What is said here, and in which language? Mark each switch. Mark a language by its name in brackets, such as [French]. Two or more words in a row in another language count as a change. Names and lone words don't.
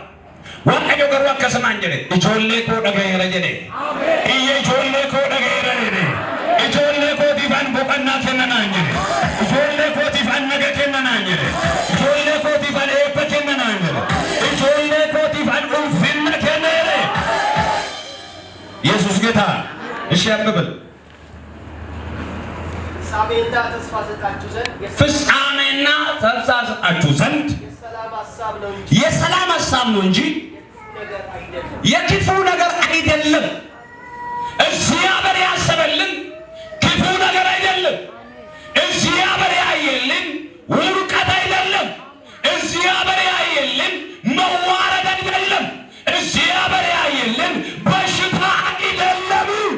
[Oromo] Waaqayyo garuu akkasumaan jedhe ijoollee koo dhagayeera jedhe. Iyya ijoollee koo dhagayeera jedhe. Ijoollee kootiif an boqonnaa kennanaan jedhe. Ijoollee kootiif an naga kennanaan jedhe. Ijoollee kootiif an eebba kennanaan jedhe. Ijoollee kootiif an ulfinna kenneere. [Amharic] ኢየሱስ ጌታ እሺ ያምብል ፍጻሜና ተስፋ ሰጣችሁ ዘንድ ፍጻሜና ተስፋ ሰጣችሁ ዘንድ የሰላም ሐሳብ ነው እንጂ የክፉ ነገር አይደለም። እግዚአብሔር ያሰበልን ክፉ ነገር አይደለም። እግዚአብሔር ያየልን ውድቀት አይደለም። እግዚአብሔር ያየልን መዋረድ አይደለም። እግዚአብሔር ያየልን በሽታ አይደለም።